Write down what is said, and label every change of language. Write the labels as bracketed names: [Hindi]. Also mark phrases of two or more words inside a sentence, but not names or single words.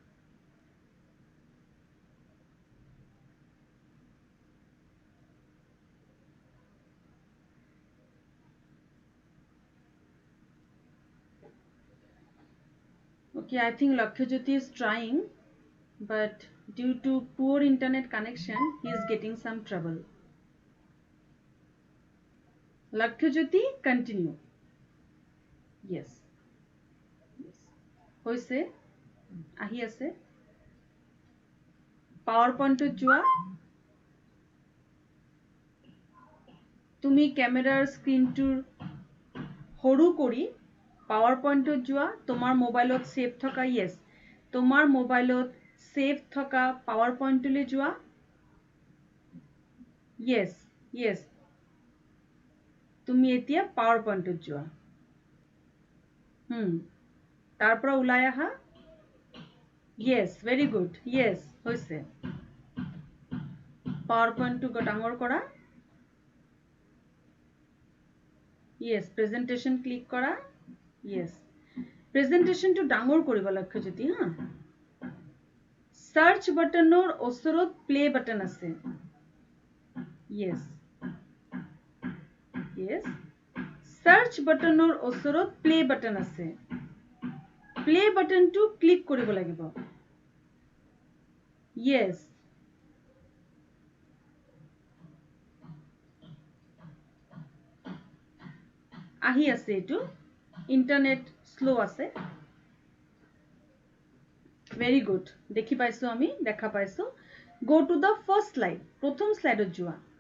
[English] Okay, I think Lakshajyoti is trying, but due to poor internet connection, he is getting some trouble. Lakshajyoti, continue. Yes. [Assamese] হৈছে আহি আছে পাৱাৰ পইণ্টত যোৱা তুমি ক্যামেৰাৰ স্ক্ৰিনটোৰ সৰু কৰি পাৱাৰ পইণ্টত যোৱা তোমাৰ মোবাইলত সেভ থকা ইয়েস তোমাৰ মোবাইলত সেভ থকা পাৱাৰ পইণ্টলৈ যোৱা ইয়েস তুমি এতিয়া পাৱাৰ পইণ্টত যোৱা তাৰ পৰা ওলাই আহা ইয়েস [English] very good [Assamese] ইয়েস হৈছে পাৱাৰ পইণ্টটো ডাঙৰ কৰা ইয়েস [English] presentation click [Assamese] কৰা ইয়েস প্ৰেজেন্টেশনটো ডাঙৰ কৰিব লক্ষ্যজ্যোতি হা সার্চ বাটনৰ ওচৰত [English] play button [Assamese] আছে ইয়েস সার্চ বাটনৰ ওচৰত [English] play button [Assamese] আছে প্লে বাটনটো ক্লিক কৰিব লাগিব ইয়েস আহি আছে এটো [English] internet slow [Assamese] আছে [English] very good [Assamese] দেখি পাইছো আমি দেখা পাইছো [English] go to the first slide [Assamese] প্রথম স্লাইডত যোৱা